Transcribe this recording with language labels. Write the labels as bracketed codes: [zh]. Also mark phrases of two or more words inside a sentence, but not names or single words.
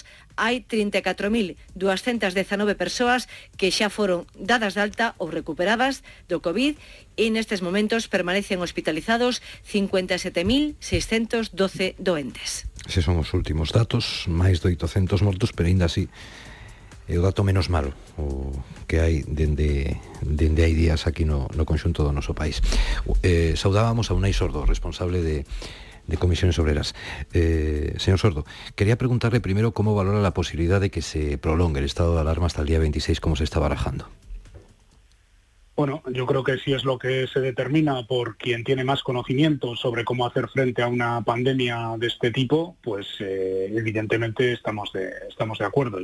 [gl] Hai 34.219 persoas que xa foron dadas de alta ou recuperadas do COVID e nestes momentos permanecen hospitalizados 57.612 doentes. Se son os últimos datos, máis de 800 mortos, pero ainda así é o dato menos malo o que hai dende hai días aquí no conxunto do noso país. Saudábamos a Unai Sordo, responsable de Comisiones Obreras. [es] Señor Sordo, quería preguntarle primero cómo valora la posibilidad de que se prolongue el estado de alarma hasta el día 26, como se está barajando. Bueno, yo creo que si es lo que se determina por quien tiene más conocimiento sobre cómo hacer frente a una pandemia de este tipo, pues evidentemente estamos de acuerdo.